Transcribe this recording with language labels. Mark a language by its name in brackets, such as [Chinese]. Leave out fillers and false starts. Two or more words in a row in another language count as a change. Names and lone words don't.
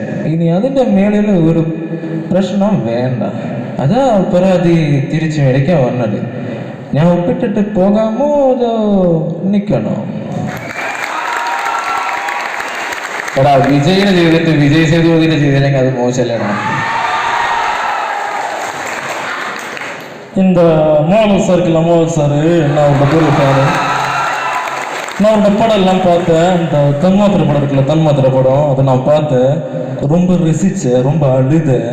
[Malayalam] ഇനി അതിൻ്റെ മേളിൽ ഒരു പ്രശ്നം വേണ്ട. അതാ പരാതി തിരിച്ചു മേടിക്കാൻ വന്നത്. ഞാൻ ഒപ്പിട്ടിട്ട് പോകാമോ അതോ നിൽക്കണോ? എടാ, വിജയിനെ ചെയ്തിട്ട് വിജയ് സേതുപതിനെ ചെയ്തില്ലെങ്കിൽ അത് മോശമല്ലേടാ. [Tamil] இந்த மோகன் சார் இருக்குல்ல, மோகன் சார், நான் அவரோட பெரிய ஃபேனு. நான் அவரோட படம் எல்லாம் பார்த்தேன். இந்த தன்மாத்திரை படம் இருக்குல்ல, தன்மாத்திரை படம், அதை நான் பார்த்தேன். ரொம்ப ரசித்தேன், ரொம்ப அழுதேன்.